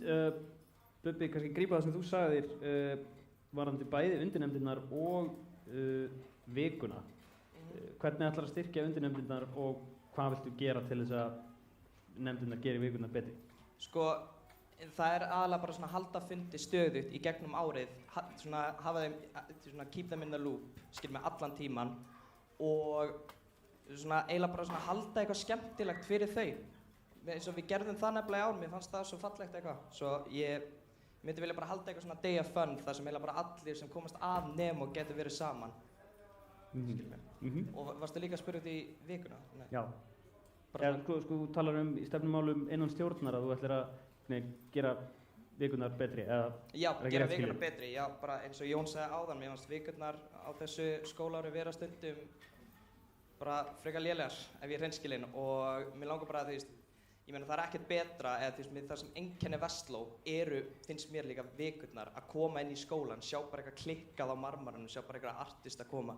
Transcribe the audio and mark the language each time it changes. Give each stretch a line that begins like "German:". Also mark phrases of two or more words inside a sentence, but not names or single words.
Icelandic: Bubbi, kannski grípa það sem þú sagðir varðandi bæði undirnefndirnar og vikuna. Hvernig ætlar að styrkja undirnefndirnar og hvað viltu gera til þess að nefndirnar geri vikunar betri? Sko, það er aðalega bara svona halda fundi stöðugt í gegnum árið, svona hafa þeim, svona
English: keep them in the loop,
Icelandic: með allan tíman og svona eiginlega bara svona halda eitthvað skemmtilegt fyrir þau. Eins og við gerðum það nefnilega í ár, mér fannst það svo fallegt eitthvað. Svo ég myndi vilja bara halda eitthvað svona
English: day of fun
Icelandic: þar sem eiginlega bara allir sem komast að Nemo getur verið saman. Og varstu líka að spyrja út í vikuna? Nei. Já. Sko, þú talar í stefnumálum innan stjórnar að þú ætlir að gera vikunar betri, eða? Já, gera vikunar betri, já, bara eins og Jón sagði áðan, mér fannst vikurnar á þessu skólaári vera stundum bara frekar lélegar ef ég er hreinskilinn og mér langar bara að ég meina það er ekkert betra eða það sem einkenni Vestló finnst mér líka vikurnar að koma inn í skólan, sjá bara eitthvað klikkað á marmaranum, sjá bara eitthvað artist að koma.